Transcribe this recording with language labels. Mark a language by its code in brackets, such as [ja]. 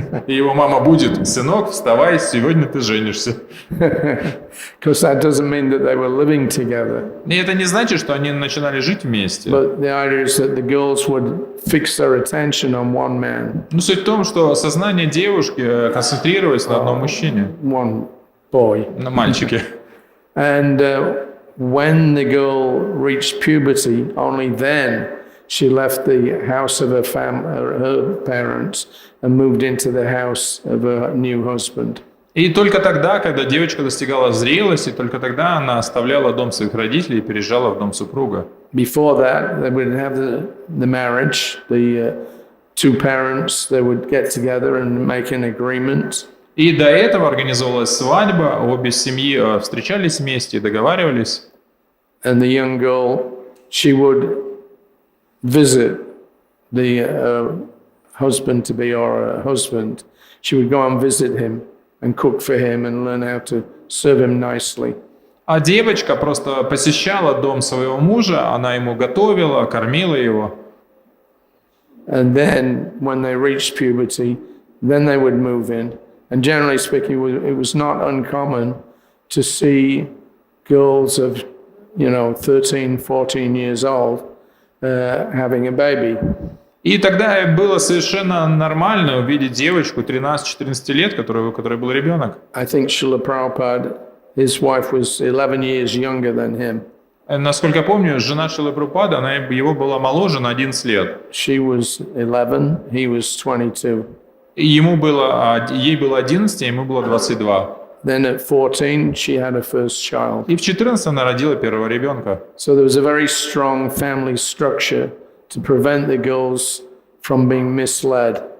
[ru] И его мама будет: сынок, вставай, сегодня ты женишься. [en] Because that doesn't mean that they were living together. [ru] И это не значит, что они начинали жить вместе. [en] But the idea is that the girls would fix their attention on one man. [ru] Но суть в том, что сознание девушки концентрировалось на одном мужчине, [en] One boy. [ru] на мальчике. [en] And when the girl reached puberty, only then she left the house of her parents and moved into the house of her new husband. [ru] И только тогда, когда девочка достигала зрелости, только тогда она оставляла дом своих родителей и переезжала в дом супруга. [en] Before that, they would have the marriage. The two parents, they would get together and make an agreement. [ru] И до этого организовалась свадьба, обе семьи встречались вместе и договаривались. [en] And the young girl, she would visit the husband-to-be or husband. She would go and visit him and cook for him and learn how to serve him nicely. [ru] А девочка просто посещала дом своего мужа, она ему готовила, кормила его. [en] And then, when they reached puberty, then they would move in. And generally speaking, it was not uncommon to see girls of, 13, 14 years old having a baby. [ru] И тогда было совершенно нормально увидеть девочку 13-14 лет, у которой был ребенок. [en] I think Srila Prabhupada, his wife was 11 years younger than him. [ru] Насколько я помню, жена Шрилы Прабхупады, она его была моложе на 11 лет. [en] She was 11, he was 22. [ru] И ей было 11, а ему было 22. [en] Then at 14, she had her first child. [ru] И в 14 она родила первого ребенка. [en] So there was a very strong family structure to prevent the girls from being misled.